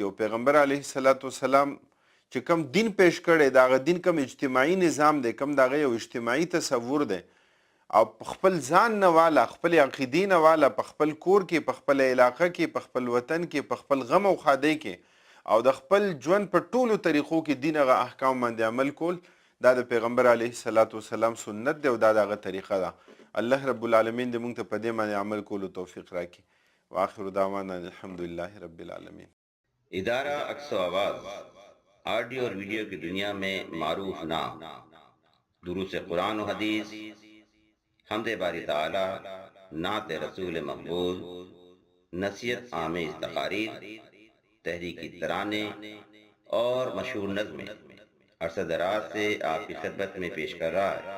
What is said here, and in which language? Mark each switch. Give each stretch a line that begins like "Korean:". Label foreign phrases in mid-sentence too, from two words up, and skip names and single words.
Pashto: او پیغمبر
Arabic: علیه الصلاۃ والسلام
Pashto: چې کم دین پیش کړی د هغه دین کم اجتماعي نظام دی، کم د هغه یو اجتماعي تصور دی، او خپل ځان نه والا، خپل عقیدې نه والا، په خپل کور کې، په خپل علاقه کې، په خپل وطن کې، په خپل غم او ښادۍ کې، او د خپل ژوند په ټولو طریقو کې دین هغه احکام باندې عمل کول، دا د پیغمبر
Arabic: علیه الصلاۃ والسلام
Pashto: سنت دی او دا د هغه طریقه ده.
Arabic: الله رب العالمین
Pashto: دې مونږ ته په دې باندې عمل کولو توفیق راکړي.
Arabic: واخر دعوانا الحمدللہ رب العالمین.
Urdu: ادارہ عکس و آواز آڈیو اور ویڈیو کی دنیا میں معروف نام، دروس قرآن و حدیث، حمد باری تعالی، نعت رسول مقبول، نصیحت آمیز تقاریر، تحریکی ترانے اور مشہور نظمیں عرصہ دراز سے آپ کی خدمت میں پیش کر رہا ہے.